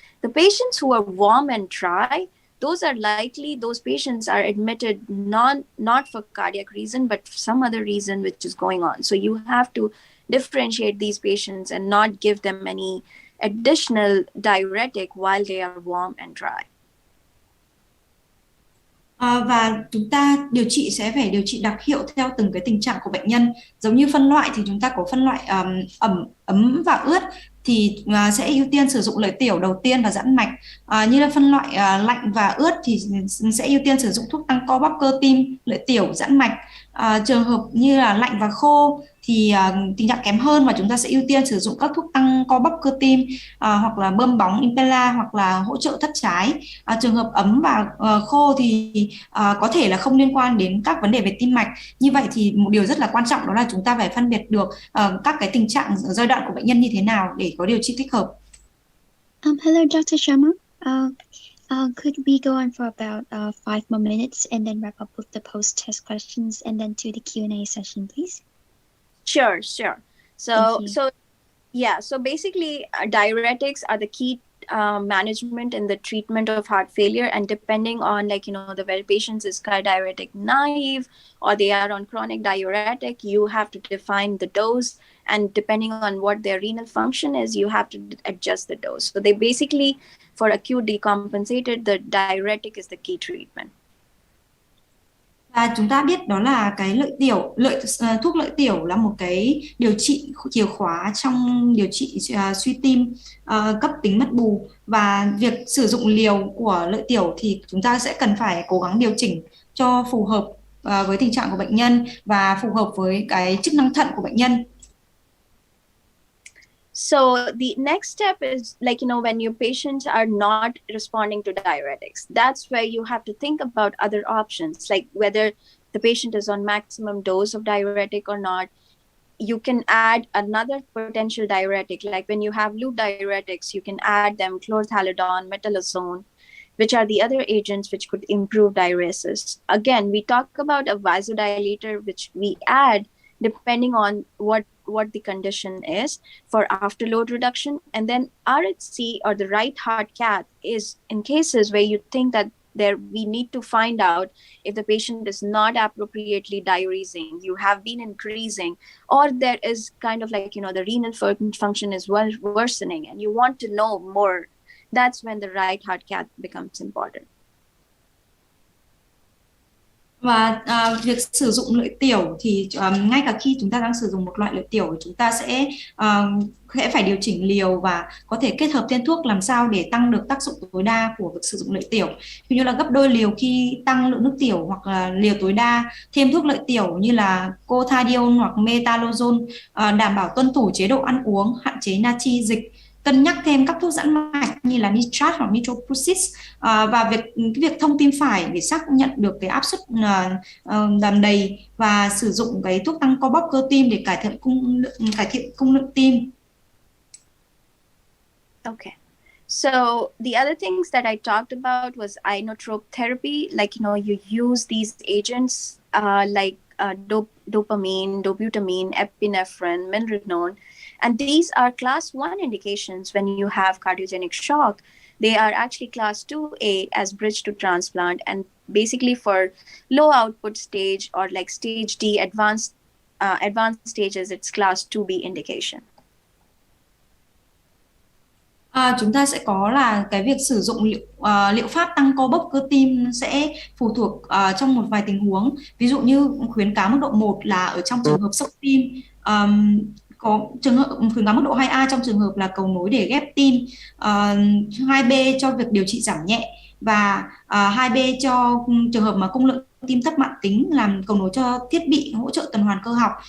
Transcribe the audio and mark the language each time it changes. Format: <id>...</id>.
<en>The patients who are warm and dry, those patients are admitted not for cardiac reason, but for some other reason which is going on. So you have to differentiate these patients and not give them any additional diuretic while they are warm and dry.</en> <vi>Và chúng ta sẽ phải điều trị đặc hiệu theo từng cái tình trạng của bệnh nhân. Giống như phân loại thì chúng ta có phân loại ấm và ướt thì sẽ ưu tiên sử dụng lợi tiểu đầu tiên và giãn mạch. Như là phân loại lạnh và ướt thì sẽ ưu tiên sử dụng thuốc tăng co bóp cơ tim, lợi tiểu, giãn mạch. Trường hợp như là lạnh và khô thì tình trạng kém hơn và chúng ta sẽ ưu tiên sử dụng các thuốc tăng co bóp cơ tim, hoặc là bơm bóng impella, hoặc là hỗ trợ thất trái. Trường hợp ấm và khô thì có thể là không liên quan đến các vấn đề về tim mạch. Như vậy thì một điều rất là quan trọng đó là chúng ta phải phân biệt được các cái tình trạng giai đoạn của bệnh nhân như thế nào để có điều trị thích hợp.</vi> <en>Hello, Dr. Sharma. Could we go on for about 5 more minutes and then wrap up with the post-test questions and then to the Q&A session, please? Sure. So basically diuretics are the key management in the treatment of heart failure, and depending on the very patient is diuretic naive or they are on chronic diuretic, you have to define the dose, and depending on what their renal function is, you have to adjust the dose. So they basically, for acute decompensated, the diuretic is the key treatment.</en> <vi>Và chúng ta biết đó là cái thuốc lợi tiểu là một cái điều trị chìa khóa trong điều trị suy tim cấp tính mất bù, và việc sử dụng liều của lợi tiểu thì chúng ta sẽ cần phải cố gắng điều chỉnh cho phù hợp với tình trạng của bệnh nhân và phù hợp với cái chức năng thận của bệnh nhân.</vi> <en>So the next step is when your patients are not responding to diuretics, that's where you have to think about other options, like whether the patient is on maximum dose of diuretic or not. You can add another potential diuretic, like when you have loop diuretics, you can add them chlorthalidone, metolazone, which are the other agents which could improve diuresis. Again, we talk about a vasodilator, which we add depending on what the condition is for afterload reduction. And then RHC, or the right heart cath, is in cases where you think that we need to find out if the patient is not appropriately diuresing, you have been increasing, or there is kind of the renal function is worsening and you want to know more. That's when the right heart cath becomes important.</en> <vi>Và việc sử dụng lợi tiểu thì ngay cả khi chúng ta đang sử dụng một loại lợi tiểu, chúng ta sẽ phải điều chỉnh liều và có thể kết hợp thêm thuốc làm sao để tăng được tác dụng tối đa của việc sử dụng lợi tiểu. Ví như là gấp đôi liều khi tăng lượng nước tiểu, hoặc là liều tối đa thêm thuốc lợi tiểu như là cotadione hoặc metalazone, đảm bảo tuân thủ chế độ ăn uống, hạn chế natri dịch, cân nhắc thêm các thuốc giãn mạch như là nitrat hoặc nitrofurantoid, và việc thông tim phải để xác nhận được cái áp suất đàm đầy, và sử dụng cái thuốc tăng co bóp cơ tim để cải thiện cung lượng tim.</vi> <en>Okay. So the other things that I talked about was inotrope therapy, you use these agents dopamine, dobutamine, epinephrine, milrinone, and these are class 1 indications when you have cardiogenic shock. They are actually class 2A as bridge to transplant, and basically for low output stage or stage D advanced stages, it's class 2B indication.</en> <vi>Chúng ta sẽ có là cái việc sử dụng liệu pháp tăng co bóp cơ tim sẽ phụ thuộc trong một vài tình huống. Ví dụ như khuyến cáo mức độ 1 là ở trong trường hợp sốc tim, có trường hợp khuyến cáo mức độ 2A trong trường hợp là cầu nối để ghép tim, 2B cho việc điều trị giảm nhẹ, và 2B cho trường hợp mà cung lượng tim thấp mãn tính làm cầu nối cho thiết bị hỗ trợ tuần hoàn cơ học.</vi>